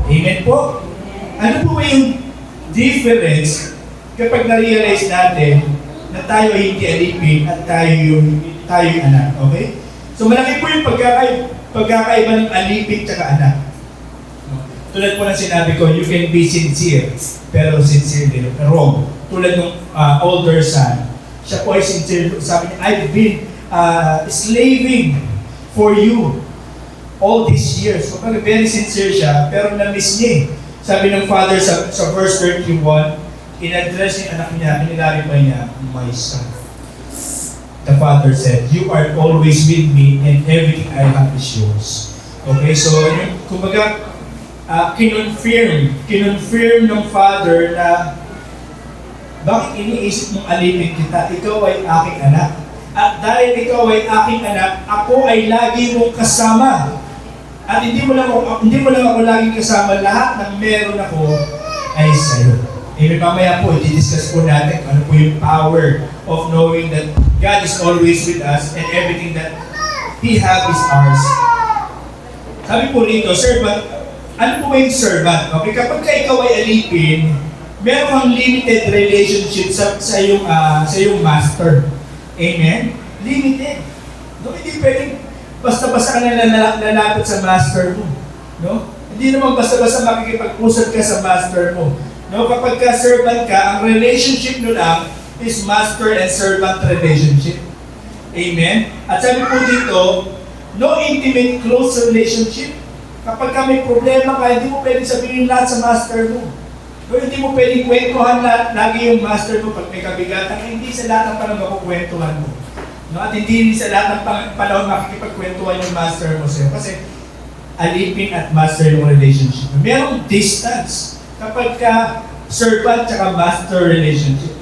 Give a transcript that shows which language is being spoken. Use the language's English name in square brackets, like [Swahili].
[Filipino] Amen po? Ano po yung difference kapag na-realize natin na tayo ay hindi alipin at tayo yung anak? Okay? So malaki po yung pagkakaiba ng alipin at anak. Tulad po ng sinabi ko, you can be sincere, pero sincerely wrong. Tulad ng older son, siya po ay sincere. [English] Sabi niya, I've been slaving for you all these years. [Filipino] So, very sincere siya, pero na-miss niya. Sabi ng father sa verse 31, in-address yung anak niya, kinilarify niya, my son. [English] The father said, you are always with me and everything I have is yours. [Filipino] Okay, so kumbaga, kinonfirm ng father na bakit iniisip mong alipin kita? Ikaw ay aking anak. At dahil ikaw ay aking anak, ako ay lagi mong kasama. At hindi mo lang ako laging kasama. Lahat ng meron ako ay sa'yo. [English] Mamaya po, i-discuss po natin ano po yung power of knowing that God is always with us and everything that He has is ours. [Filipino] Sabi po rito, servant, ano po ba yung servant? Okay, kapag ikaw ay alipin, meron kang limited relationship sa iyong master. Amen? Limited. No, hindi pwedeng basta-basta ka na lalapit sa master mo. No? Hindi Hindi naman basta-basta makikipag-usap ka sa master mo. No, kapag ka servant ka, ang relationship nyo lang is master and servant relationship. Amen? At sabi po dito, no intimate close relationship. Kapag ka may problema ka, hindi mo pwedeng sabihin lahat sa master mo. No, hindi mo pwedeng kwentuhan lagi yung master mo pag may kabigatan. Hindi sa lahat ng panahon makukwentuhan mo. No, at hindi sa lahat ng panahon makikipagkwentuhan yung master mo sa'yo. Kasi alipin at master yung relationship. Merong distance kapag ka servant at master relationship.